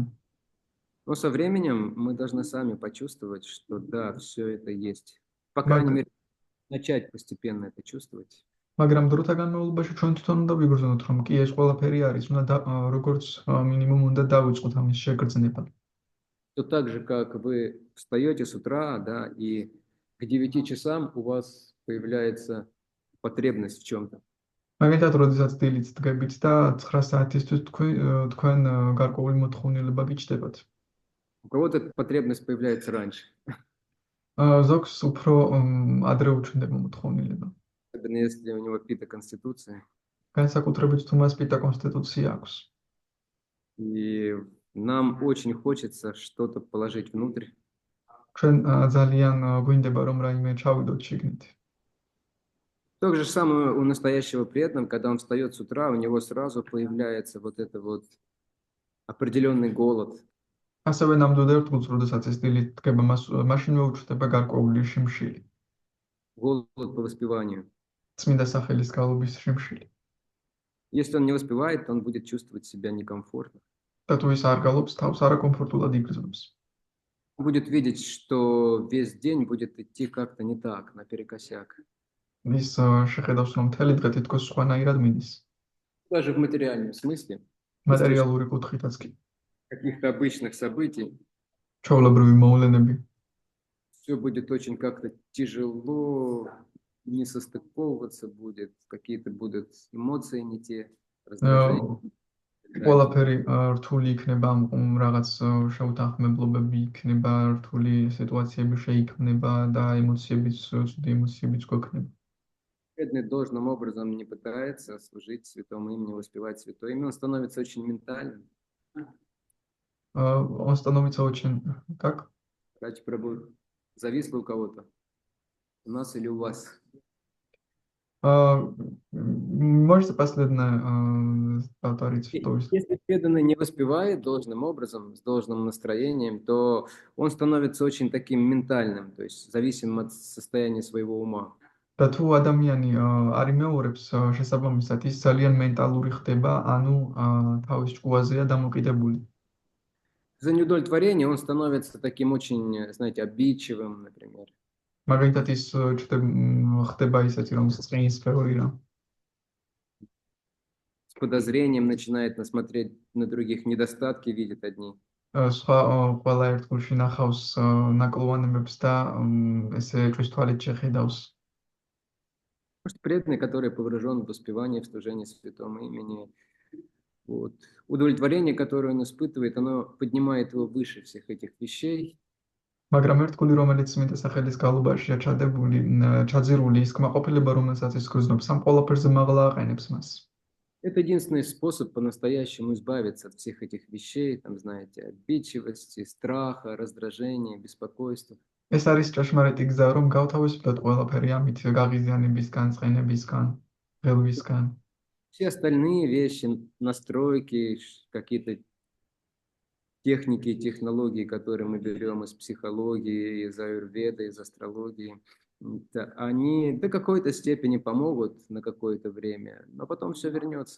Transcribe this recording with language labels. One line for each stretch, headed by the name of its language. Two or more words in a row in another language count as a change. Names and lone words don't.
Russian: Но со временем мы должны сами почувствовать, что да, все это есть. По крайней
Georgian: მაგ
Russian: мере, начать постепенно это чувствовать.
Georgian: მაგრამ დროთა განმავლობაში ჩვენ თვითონ უნდა ვიგრძნოთ, რომ კი ეს ყველაფერი არის, როგორც მინიმუმ უნდა დავიწყოთ ამის შეგრძნება.
Russian: То так же, как вы встаете с утра, да, и к 9 часам у вас появляется потребность в чем-то.
Georgian: მაგალითად, როდესაც დილით დგებით და 9 საათისთვის თქვენ გარკვეული მოთხოვნილება გიჩნდებათ.
Russian: У кого-то эта потребность появляется раньше.
Georgian: ზოგს უფრო ადრე უჩნდება მოთხოვნილება.
Russian: Особенно если у него пита-конституция.
Georgian: განსაკუთრებით თუ მას პიტა კონსტიტუცია აქვს.
Russian: И нам очень хочется что-то положить внутрь.
Georgian: ჩვენ ძალიან გვინდება, რომ რაიმე ჩავიდოთ შიგნით.
Russian: То же самое у настоящего преданного, когда он встает с утра, у него сразу появляется вот это вот определенный голод.
Georgian: ასევე ნამდვილად რთულს, როდესაც ეს დილით დგება, მაშინვე უჩნდება გარკვეული შიმშილი.
Russian: Голод по воспеванию.
Georgian: წმინდა სახელის გალობის შიმშილი.
Russian: Если он не воспевает, то он будет чувствовать себя некомфортно.
Georgian: და თუ ის არ გალობს, თავს არაკომფორტულად იგრძნობს.
Russian: Будет видеть, что весь день будет идти как-то не так, наперекосяк.
Georgian: ის შეხედავს, რომ მთელი დღე თითქოს სხვანაირად მიდის.
Russian: Даже в материальном смысле,
Georgian: მატერიალური კუთხითაც კი.
Russian: каких-то обычных событий,
Georgian: ჩვეულებრივი მოვლენები
Russian: все будет очень как-то тяжело, не состыковываться будет, какие-то будут эмоции не те, раздражения.
Georgian: ყველაფერი რთული იქნება, რაღაც შეუთანხმებლობები იქნება, რთული სიტუაციები შეიქმნება და ცუდი ემოციებიც გვექნება.
Russian: Преданный должным образом не пытается служить святому имени, воспевать святое имя, он становится очень ментальным. Он становится очень... Как? Ради Прабху, зависло у кого-то? У нас или у вас? Можете последнее повторить? Если преданный не воспевает должным образом, с должным настроением, то он становится очень таким ментальным, то есть зависимым от состояния своего ума.
Georgian: და თუ ადამიანი არ იმეორებს შესაბამისად, ის ძალიან მენტალური ხდება, ანუ თავის ჭკუაზეა დამოკიდებული.
Russian: За неудовлетворение он становится таким очень, знаете, обидчивым, например.
Georgian: მაგალითად ის ხდება ისეთი, რომ წინს ფეური რა.
Russian: С подозрением начинает смотреть на других, недостатки видит одни.
Georgian: სხვა ყველა ერთგულში ნახავს ნაკლოვანებებს და ესე ჭვის თვალით შეხედავს.
Russian: Может, преданный, который погружен в воспевание, в служение святому имени, вот, удовлетворение, которое он испытывает, оно поднимает его выше всех этих вещей.
Georgian: მაგრამ ერთგული, რომელიც წმინდა სახელის გალობაშია ჩაძირული, ის კმაყოფილება, რომელსაც ის გრძნობს, ამ ყველაფერზე მაღლა აყენებს მას.
Russian: Это единственный способ по-настоящему избавиться от всех этих вещей, там, знаете, обидчивости, страха, раздражения, беспокойства.
Georgian: ეს არის ჭეშმარიტი გზა, რომ გავთავისუფლოთ ყველაფერი ამით გაღიზიანებისგან, ცხენებისგან, ღელვისგან.
Russian: Все остальные вещи, настройки, какие-то техники и технологии, которые мы берем из психологии, из аюрведы, из астрологии, они до какой-то степени помогут на какое-то время, но потом все вернется.